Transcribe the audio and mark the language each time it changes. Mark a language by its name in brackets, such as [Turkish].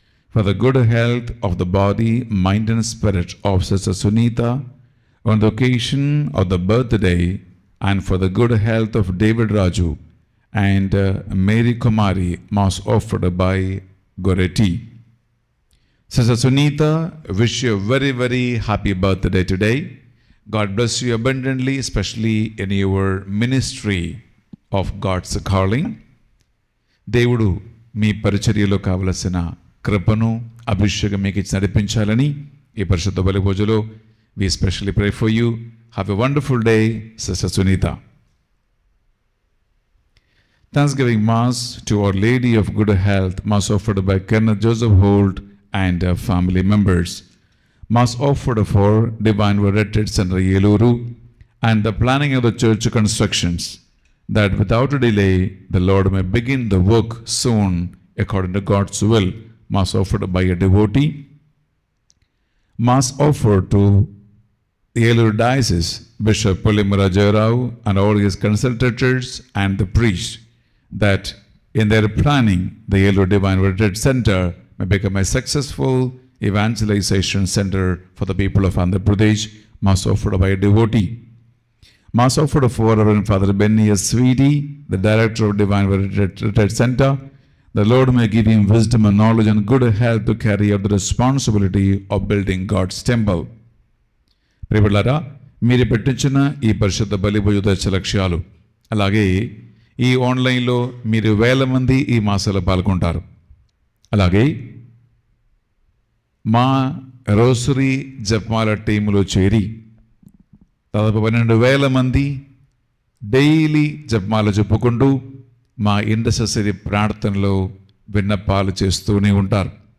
[English] For the good health of the body, mind and spirit of Sister Sunita on the occasion of the birthday, and for the good health of David Raju and Mary Kumari, Mass offered by Goretti. Sister Sunita, wish you a very, very happy birthday today. God bless you abundantly, especially in your ministry of God's calling. [Telugu] దేవుడు మీ పరిచర్యలో కావలసిన కృపను అభిషేకం మీకు ఇచ్చి నడిపించాలని ఈ పరిశుద్ధ బలి పూజలో [English] we especially pray for you. Have a wonderful day, Sister Sunita. Thanksgiving Mass to Our Lady of Good Health, Mass offered by Kenneth Joseph Holt and family members. Mass offered for Divine Word Retreat Center Yeluru and the planning of the church constructions, that without a delay the Lord may begin the work soon according to God's will. Mass offered by a devotee. Mass offered to the Yeluru Diocese, Bishop Pulimura Jairao and all his consultators and the priests, that in their planning the Yeluru Divine Word Retreat Center may become a successful evangelization center for the people of Andhra Pradesh. Mass offered by a devotee. Mass offered for Reverend Father Benny S. Sweetie, the director of Divine Word Retreat Center, The Lord may give him wisdom and knowledge and good health to carry out the responsibility of building God's temple. [Telugu] ప్రియబిడ్డలారా, మీరు పెట్టించిన ఈ పరిశుద్ధ బలిభోజ దశ లక్ష్యాలు, అలాగే ఈ ఆన్లైన్లో మీరు 1000 మంది ఈ మాసాలో పాల్గొంటారు. అలాగే మా రోసరీ జపమాల టీములో చేరి దాదాపు 12,000 మంది డైలీ జపమాల చెప్పుకుంటూ మా ఇంటర్సెసరీ ప్రార్థనలో విన్నపాలు చేస్తూనే ఉంటారు.